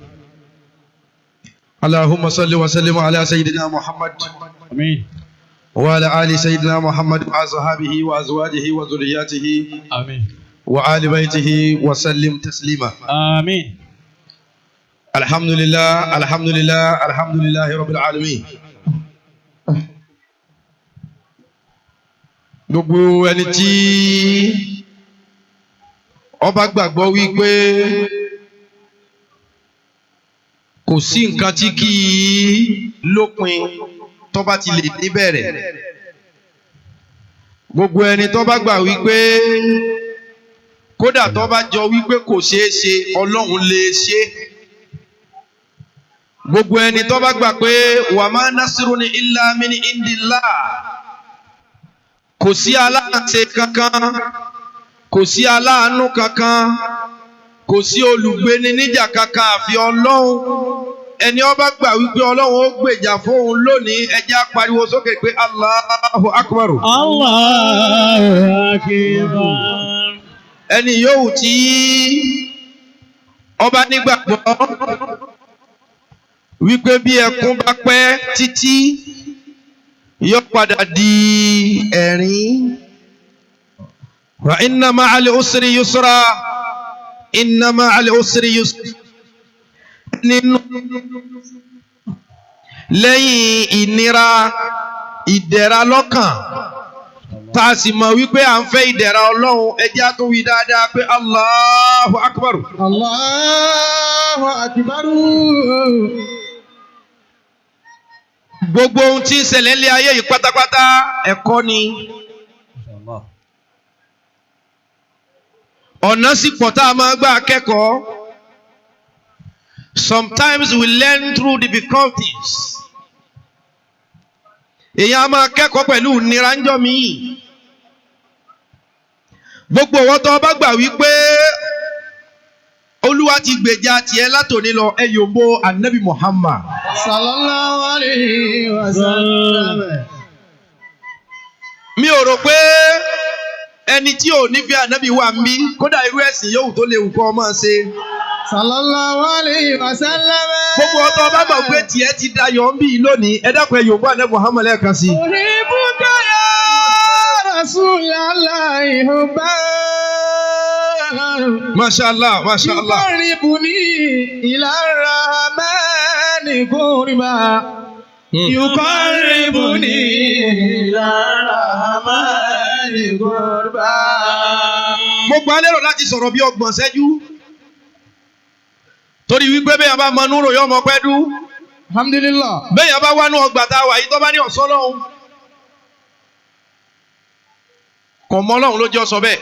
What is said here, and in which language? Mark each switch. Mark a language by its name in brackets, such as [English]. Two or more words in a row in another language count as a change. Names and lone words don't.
[Arabic] اللهم صل وسلم على سيدنا محمد آمين وعلى آل سيدنا محمد وأصحابه وأزواجه وذرياته آمين وآل بيته وسلم تسليما. آمين. الحمد لله الحمد لله الحمد لله رب العالمين. [Yoruba] gbogbo ẹni tí ó bá gbàgbọ́ wípé kò sí nǹkan tí kì í lópin tó bá ti lè níbẹ̀rẹ̀, gbogbo ẹni tó bá gbà wípé kódà tó bá jọ wípé kò ṣeé ṣe Ọlọ́run lè ṣe, gbogbo ẹni tó bá gbà pé [Arabic] وما نصر إلا من عند الله, [Yoruba] kò sí aláṣẹ kankan, kò sí aláàánú kankan, kò sí olùgbéni níjà kankan àfi Ọlọ́run. Ẹni ó bá gbà wípé Ọlọ́run ó gbèjà fóun lónìí, ẹ jẹ́ á pariwo sókè pé [Arabic] الله أكبر. الله أكبر. [Yoruba] Ẹni yòówù tí ó bá nígbàgbọ́ wípé bí ẹkún bá pẹ́ títí yóò padà di ẹ̀rín. [Arabic] وإن مع العسر يسرا، إن مع العسر يسرا. [Yoruba] Nínú lẹ́yìn ìnira ìdẹ̀ra lọ́kàn, tá a sì mọ̀ wípé à ń fẹ́ ìdẹ̀ra Ọlọ́run, ẹ jẹ́ á tún wí dáadáa pé [Arabic] الله أكبر. الله أكبر. [Yoruba] Gbogbo ohun tí ń ṣẹlẹ̀ ní ayé yìí pátápátá ẹ̀kọ́ ni. Ọ̀nà sì pọ̀ tá a máa gbà kẹ́kọ̀ọ́. [English] Sometimes we learn through difficulties. [Yoruba] Èèyàn á máa kẹ́kọ̀ọ́ pẹ̀lú ìnira ńjọ́ míì. Gbogbo owó tó bá gbà wípé Olúwa ti gbèjà tiẹ̀ látòní lọ, ẹ yòǹbo Ànábì Muhammad. [Arabic] صلى الله عليه وسلم. [Yoruba] Mi ò rò pé ẹni tí ò nífẹ̀ẹ́ Ànábì wà ń bí, kódà irú ẹ̀sìn yòówù tó léwu kọ́ ọ máa ṣe. [Arabic] صلى الله عليه وسلم. [Yoruba] Gbogbo ọtọ bá gbà pé tiẹ̀ ti dayọ̀ ń bí lónìí, ẹ dákun ẹ yòǹbo Ànábì Muhammad lẹ́ẹ̀kan sí. [Arabic] أحبك يا رسول الله حبا. ما شاء الله، ما شاء الله. يقربني إلى الرحمن قربى. يقربني إلى الرحمن قربى. [Yoruba] Mo gbà lérò láti sọ̀rọ̀ bí 30 ṣẹ́jú. Torí wípé bẹ́ẹ̀ bá mọ núrò yọ ọmọ pẹ́ dú. Alhamdulillah. Bẹ́ẹ̀ bá wánú ọgbà tá a wà yìí tó bá ní ọ̀sán lọ́hùn. Kò mọ Ọlọ́run ló jẹ́ sọ bẹ́ẹ̀.